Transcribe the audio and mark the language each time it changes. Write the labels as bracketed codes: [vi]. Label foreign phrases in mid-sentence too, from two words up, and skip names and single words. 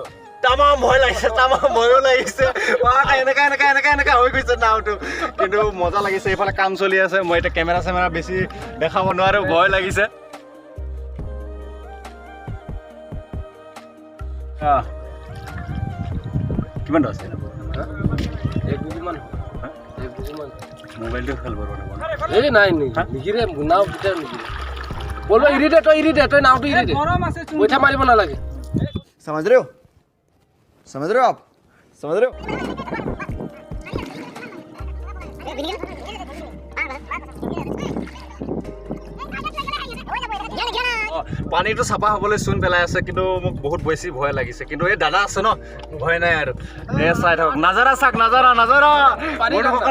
[as] তামাম ভয় লাগিছে তামাম ভয়ো লাগিছে এনেকা হৈ গৈছে নাওটো কিন্তু মজা লাগিছে এইফালে কাম চলি আছে মই এতিয়া কেমেৰা চেমেৰা বেছি দেখাব নোৱাৰো ভয় লাগিছে কিমান আছে মোবাইলটো খেল বাৰু এই নাই নিগিৰে নাও ভিতৰত নিগিৰে বলব এৰি দে তই নাওটো এৰি দে পইচা মাৰিব নালাগে [hi] समझ रहे हो आप समझ रहे हो [as] পানীটো চাফা হ'বলৈ চূণ পেলাই আছে কিন্তু মোক বহুত বেছি ভয় লাগিছে কিন্তু এই দাদা আছে ন ভয় নাই আৰু এই চাই থাকক নাজাৰা চাওক নাজাৰা বন্ধুসকল